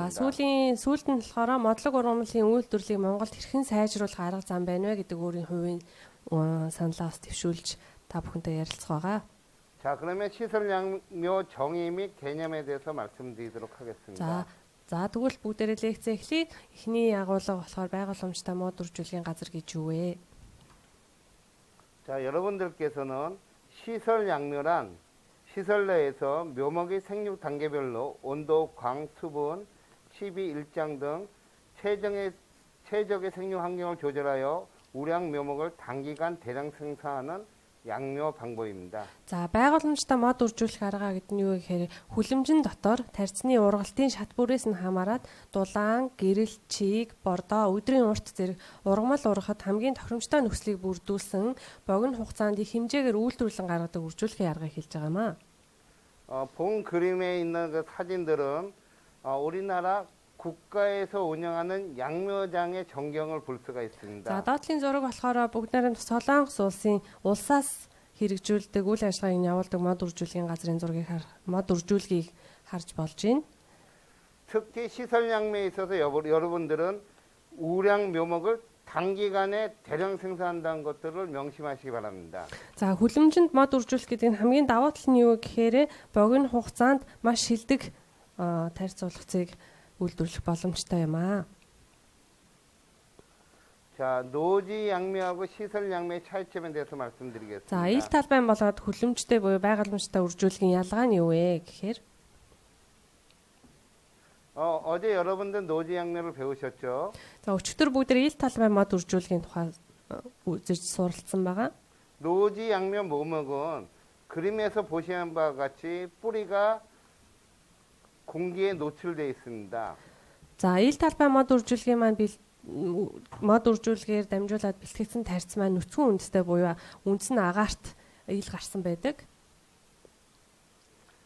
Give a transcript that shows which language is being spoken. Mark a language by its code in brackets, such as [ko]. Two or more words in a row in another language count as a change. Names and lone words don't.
[mn] За сүүлд нь болохоор модлог ургамлын үйлдвэрлэлийг Монголд хэрхэн сайжруулах арга зам байна вэ гэдэг өөрийн хувийн саналаас төвшүүлж та бүхэнтэй ярилцах байгаа. [ko] 자, 그러면 시설 양묘 정의 및 개념에 대해서 말씀드리도록 하겠습니다. [mn] За тэгвэл бүгдээрээ лекц эхлэе. Эхний агуулга болохоор байгууламжтай мод үржүүлгийн газар гэж юу вэ? [ko] 자, 여러분들께서는 시설 양묘란 시설 내에서 묘목의 생육 단계별로 온도, 광, 수분, 시비, 일장 등 최적의 생육 환경을 조절하여 우량 묘목을 단기간 대량 생산하는 양묘 방법입니다. [mn] За байгууламжтай мод үржүүлэх арга гэдэг нь юу гэхээр хүлэмжин дотор тарьцны ургалтын шат бүрээс нь хамаарат дулаан, гэрэл, чийг, бордоо, өдрийн урт зэрэг ургамал ургахад хамгийн тохиромжтой нөхцөлийг бүрдүүлсэн богино хугацаанд их хэмжээгээр үйлдвэрлэн гаргадаг үржүүлэхийн аргыг хэлж байгаа юм аа. [ko] 본 그림에 있는 그 사진들은 우리나라 국가에서 운영하는 양묘장의 전경을 볼 수가 있습니다. [mn] За доотлын зураг болохоор бүгд найрамд Солонгос улсын улсаас хэрэгжүүлдэг үйл ажиллагааг явуулдаг мод үржүүлгийн газрын мод үржүүлгийг харж болж байна. [ko] 특히 시설 양매에 있어서 여러분들은 우량 묘목을 단기간에 대량 생산한다는 것들을 명심하시기 바랍니다. [mn] За хүлэмжинд мод үржүүлэх гэдэг нь хамгийн давуу тал нь юу гэхээр богино хугацаанд маш шилдэг тарьц суулгацыг үйлдвэрлэх боломжтой юм аа. [ko] 자, 노지 양매하고 시설 양매의 차이점에 대해서 말씀드리겠습니다. [mn] За ил талбай болоод хүлэмжтэй буюу байгууламжтай үржүүлгийн ялгаа нь юу вэ гэхээр [ko] 어제 여러분들 노지 양매를 배우셨죠? [mn] За өчигдөр бүгд ил талбай мод үржүүлгийн тухай үзэж суралцсан байгаа. [ko] 노지 양매 묘목은 그림에서 보시는 바와 같이 뿌리가 공기에 노출되어 있습니다. [mn] За ил талбай мод үржүүлгийн маань мод үржүүлгээр дамжуулаад бэлтгэгдсэн тарьц маань нүцгэн үндэстэй буюу үндс нь агаарт ил гарсан байдаг.